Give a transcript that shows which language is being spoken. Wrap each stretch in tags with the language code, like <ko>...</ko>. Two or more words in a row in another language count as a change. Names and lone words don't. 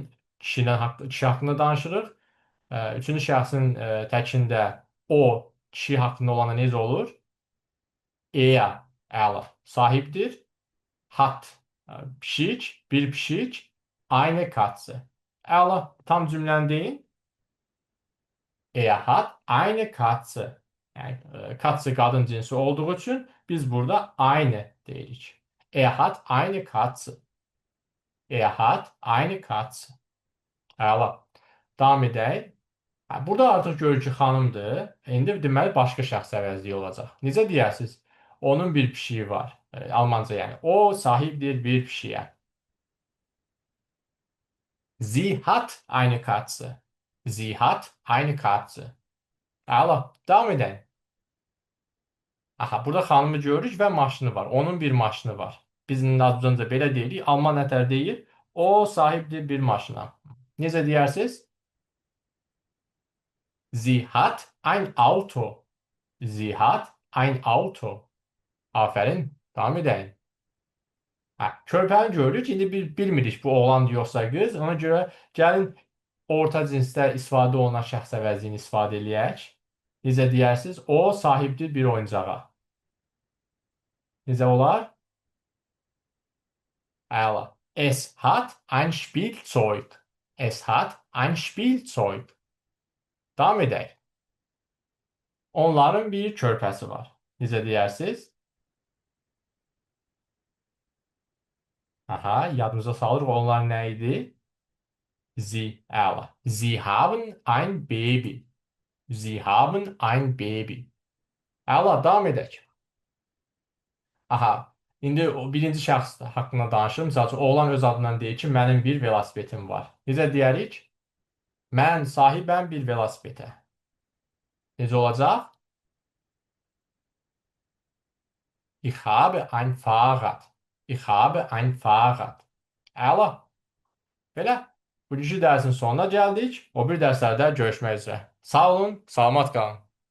<az>Kişi haqqında danışırıq. Üçüncü şəxsin təkində o kişi haqqında olanda necə olur? Eya, əla, sahibdir. Hat, pişik, bir pişik, aynı katsı. Əla, tam cümləni deyin.</az> <de>Er hat eine Katze.</de> <az>Yəni, katze qadın cinsi olduğu üçün biz burada aynı deyirik.</az> <de>Er hat eine Katze. Er hat eine Katze.</de> <az>Əla. Davam edək. Burada artıq görür ki, xanımdır. İndi deməli başqa şəxs əvəzliyi olacaq. Necə deyərsiniz? Onun bir pişiyi var. Almanca yəni. O sahibdir bir pişiyə.</az> <de>Sie hat eine Katze. Sie hat eine Katze.</de> <az>Əla. Davam edək. Aha, burada xanımı görürük və maşını var. Onun bir maşını var. Biz azca belə deyirik. Alman nətər deyir? O sahibdir bir maşına. Necə deyərsiniz?</az> <de>Sie hat ein Auto. Sie hat ein Auto.</de> <az>Aferin. Davam edək. Körpəni görürük. İndi bilmirik bu oğlandır yoxsa qız. Ona görə gəlin orta cinsdə istifadə olunan şəxs əvəzliyini istifadə eləyək. Necə deyərsiniz? O sahibdir bir oyuncağa. Necə olar? Əla.</az> <de>Es hat ein Spielzeug. Es hat ein Spielzeug.</de> <az>Davam edək. Onların bir körpəsi var. Necə deyərsiniz? Aha, yadımıza salırıq. Onlar nə idi? Əla.</az> <de>Sie haben ein Baby. Sie haben ein Baby.</de> <az>Əla, davam edək. Aha, indi o birinci şəxs haqqında danışırım. Məsəl üçün, oğlan öz adından deyir ki, mənim bir velosipedim var. Necə deyərik? Mən sahibəm bir velosipedə. Necə olacaq?</az> <de>Ich habe ein Fahrrad. Ich habe ein Fahrrad.</de> <az>Əla. Belə. Bugünkü dərsin sonuna gəldik. O bir dərslərdə görüşmək üzrə. Sağ olun, salamat qalın.</az>